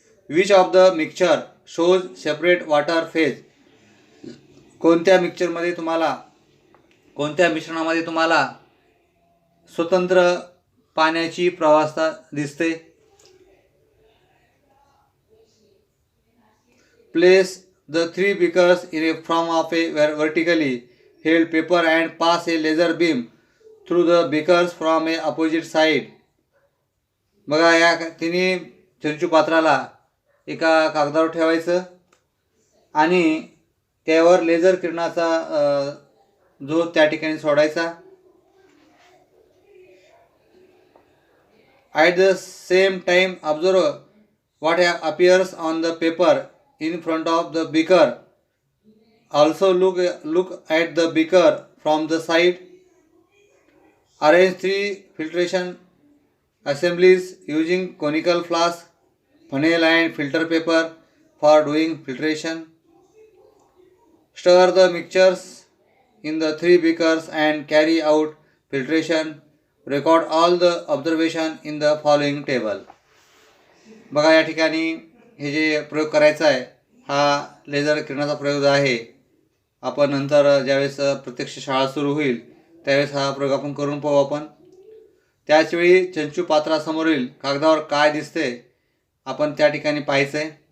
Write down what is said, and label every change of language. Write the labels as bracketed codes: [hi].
[en] Which of the mixture shows separate water phase. [mr] कोणत्या मिक्सचरमध्ये तुम्हाला, कोणत्या मिश्रणामध्ये तुम्हाला स्वतंत्र पाण्याची प्रवाहता दिसते. [en] Place the 3 beakers in a form of a vertically held paper and pass a laser beam through the beakers from a opposite side. [mr] बघा, या तिन्ही चंचू पात्राला एका कागदावर ठेवायचं आणि त्यावर लेझर किरणाचा जो त्या ठिकाणी सोडायचा. [en] At the same time observe what appears on the paper in front of the beaker. Also look at the beaker from the side. Arrange 3 filtration assemblies using conical flask, funnel and filter paper for doing filtration. Stir the mixtures in the 3 beakers and carry out filtration. Record all the observation in the following table. [mr] बघा, या ठिकाणी हे जे प्रयोग करायचा आहे हा laser किरणाचा प्रयोग आहे. आपण नंतर ज्यावेळेस प्रत्यक्ष शाळा सुरू होईल त्यावेळेस हा प्रयोग आपण करून पाहू. आपण त्याचवेळी चंचू पात्रासमोरील कागदावर काय दिसते आपण त्या ठिकाणी पाहायचं आहे.